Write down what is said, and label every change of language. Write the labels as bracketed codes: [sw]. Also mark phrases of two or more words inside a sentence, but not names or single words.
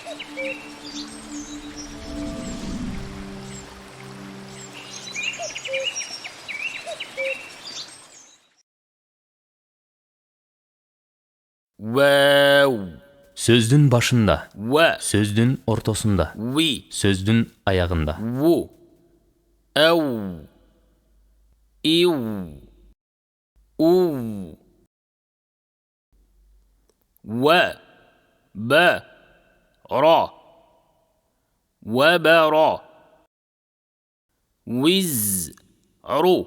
[ar] Вау. [ky] Сөздүн башында, [ar] Ва. [ky] сөздүн ортосунда, [ar] Ви. [ky] сөздүн аягында. [ar] Ву. Ау. Иу. У. Ва. Ба. Ра. وبرا. وزر.